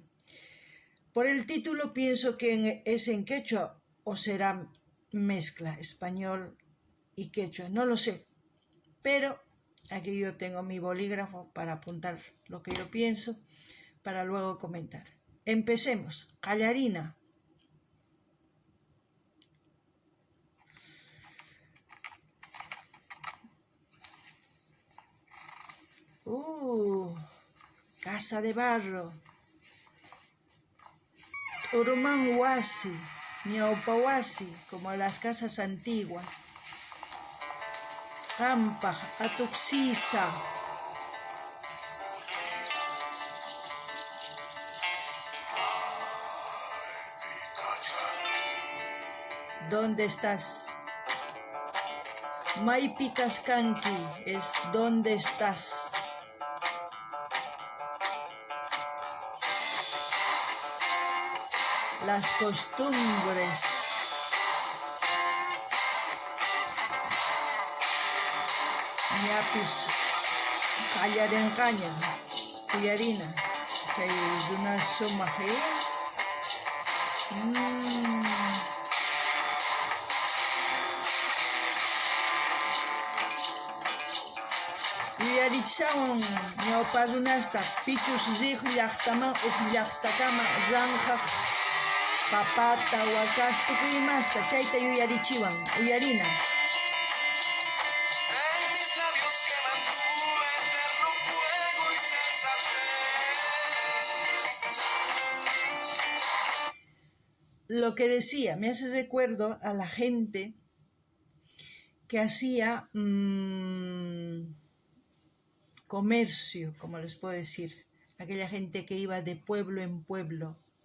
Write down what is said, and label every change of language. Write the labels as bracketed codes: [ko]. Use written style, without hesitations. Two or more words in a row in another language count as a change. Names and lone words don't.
[es] Por el título pienso que es en quechua o será mezcla español y quechua, no lo sé, pero aquí yo tengo mi bolígrafo para apuntar lo que yo pienso para luego comentar. Empecemos. Callarina. Casa de barro. [qu] Urumán huasi, ñaupahuasi, [es] como las casas antiguas. [qu] Qampaq, Atuqsisa. [es] ¿Dónde estás? [qu] Maypi kasqanki [es] es ¿dónde estás? Las costumbres. [qu] Ñapis qallarinqaña, uyarina, kay runa sumaq Uyarichawan ñawpa runasta pichus riq llaqtaman uq llaqtakama ranqaq papata, wakas, tukuy imasta chayta yuyarichiwan, uyarina. [es] Lo que decía, me hace recuerdo a la gente que hacía comercio, como les puedo decir, aquella gente que iba de pueblo en pueblo.